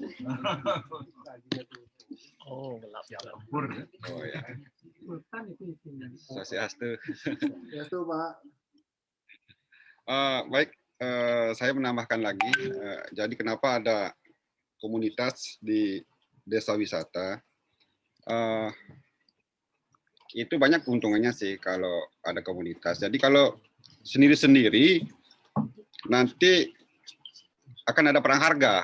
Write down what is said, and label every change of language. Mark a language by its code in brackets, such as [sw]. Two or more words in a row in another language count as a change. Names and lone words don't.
[id] Oh, gelap ya. Oh ya. Swastiastu. Swastiastu, Pak. Baik, saya menambahkan lagi, jadi kenapa ada komunitas di desa wisata, itu banyak keuntungannya sih kalau ada komunitas. Jadi kalau sendiri-sendiri, nanti akan ada perang harga.